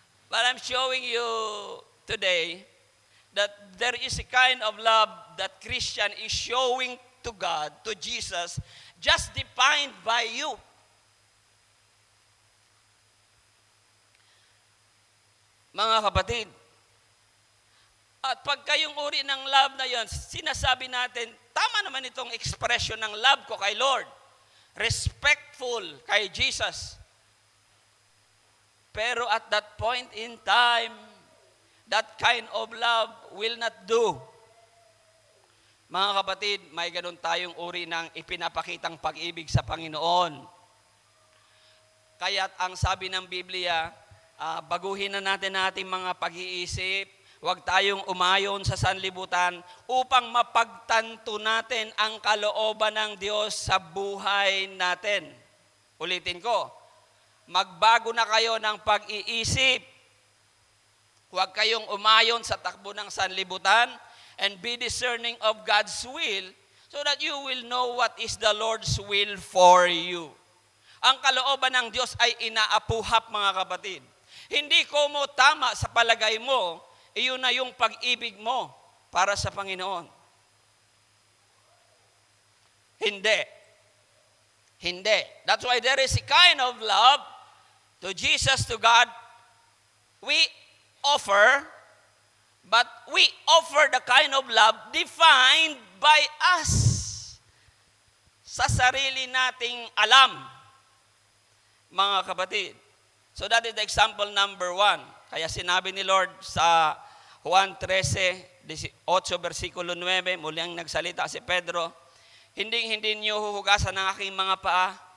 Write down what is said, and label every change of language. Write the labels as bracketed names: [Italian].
[English] But I'm showing you today that there is a kind of love that Christian is showing to God, to Jesus, just defined by you. [Filipino] Mga kapatid, at pag kayong uri ng love na yon, sinasabi natin, tama naman itong expression ng love ko kay Lord. [English] Respectful kay Jesus. Pero at that point in time, that kind of love will not do. [Filipino] Mga kapatid, may ganun tayong uri ng ipinapakitang pag-ibig sa Panginoon. Kaya't ang sabi ng Biblia, baguhin na natin ating mga pag-iisip, huwag tayong umayon sa sanlibutan upang mapagtanto natin ang kalooban ng Diyos sa buhay natin. Ulitin ko, magbago na kayo ng pag-iisip. Huwag kayong umayon sa takbo ng sanlibutan [English] and be discerning of God's will so that you will know what is the Lord's will for you. [Filipino] Ang kalooban ng Diyos ay inaapuhap, mga kapatid. Hindi ko mo tama sa palagay mo, iyon na yung pag-ibig mo para sa Panginoon. Hindi. Hindi. [English] That's why there is a kind of love to Jesus, to God, we offer, but we offer the kind of love defined by us. [Filipino] Sa sarili nating alam, mga kapatid. [English] So that is the example number 1. [Filipino] Kaya sinabi ni Lord sa Juan 13:8 versikulo 9, muling nagsalita si Pedro, hindi niyo huhugasan ang aking mga paa.